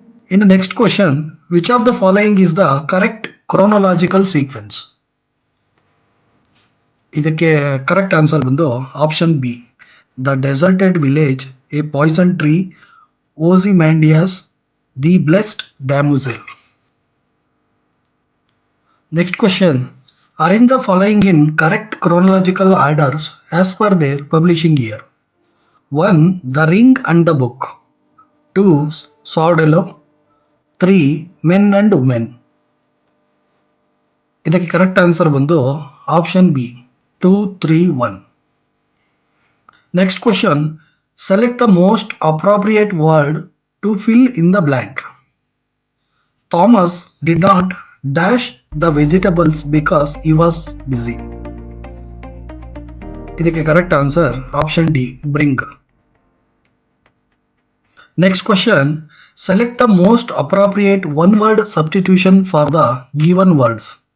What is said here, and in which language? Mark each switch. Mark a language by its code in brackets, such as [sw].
[en] In next question, which of the following is the correct chronological sequence? [kn] ಇದಕ್ಕೆ correct answer ಬಂದು option B, the deserted village, A Poisson tree, ಓಸಿಮ್ಯಾಂಡಿಯಾಸ್, the blessed ಡ್ಯಾಮುಸೆಲ್. [en] Next question, arrange the following in correct chronological orders as per their publishing year. 1. The Ring and the Book. 2. Sordello. 3. Men and Women. [kn] ಇದಕ್ಕೆ correct answer ಬಂದು option B, 2, 3, 1. [en] Next question, select the most appropriate word to fill in the blank. Thomas did not dash the vegetables because he was busy. [kn] ಇದಕ್ಕೆ correct answer option D, bring. [en] Next question, select the most appropriate one word substitution for the given words.